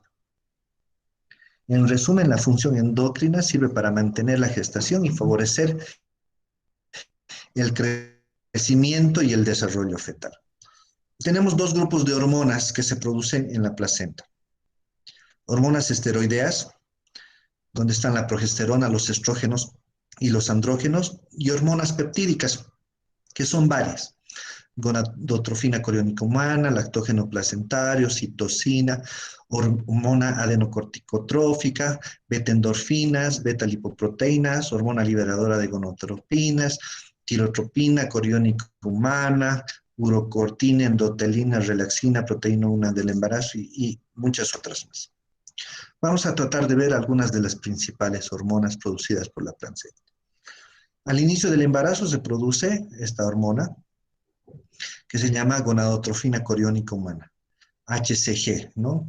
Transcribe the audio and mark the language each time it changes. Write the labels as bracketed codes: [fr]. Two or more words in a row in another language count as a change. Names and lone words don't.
[es] En resumen, la función endocrina sirve para mantener la gestación y favorecer el crecimiento y el desarrollo fetal. Tenemos 2 grupos de hormonas que se producen en la placenta. Hormonas esteroideas, donde están la progesterona, los estrógenos y los andrógenos, y hormonas peptídicas, que son varias. Gonadotrofina coriónica humana, lactógeno placentario, citocina, hormona adenocorticotrófica, beta-endorfinas, beta-lipoproteínas, hormona liberadora de gonadotropinas, tirotropina coriónica humana, urocortina, endotelina, relaxina, proteína 1 del embarazo y muchas otras más. Vamos a tratar de ver algunas de las principales hormonas producidas por la placenta. Al inicio del embarazo se produce esta hormona, que se llama gonadotrofina coriónica humana, HCG, ¿no?